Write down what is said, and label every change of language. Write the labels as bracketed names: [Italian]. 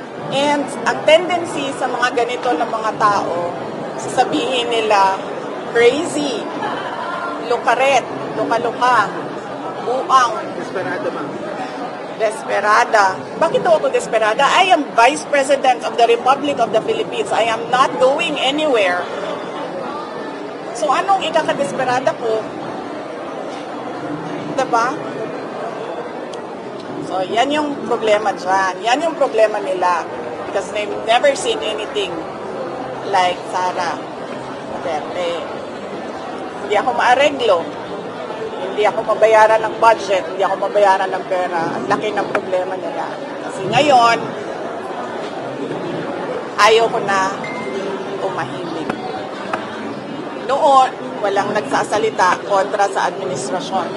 [Filipino] And ang tendency sa mga ganito na mga tao, sasabihin nila, crazy, lukaret, luka-luka, buang, Desperado, ma'am. desperada. Bakit daw ako desperada? [English] I am Vice President of the Republic of the Philippines. I am not going anywhere. So [Filipino] anong ikakadesperada ko? Diba? So yan yung problema dyan. Yan yung problema nila. [English] Because they've never seen anything like Sara Duterte. [Filipino] Hindi ako maareglo. Hindi ako mabayaran ng budget, hindi ako mabayaran ng pera. Ang laki ng problema nila. Kasi ngayon, ayaw ko na umahimik. Noon, walang nagsasalita kontra sa administrasyon.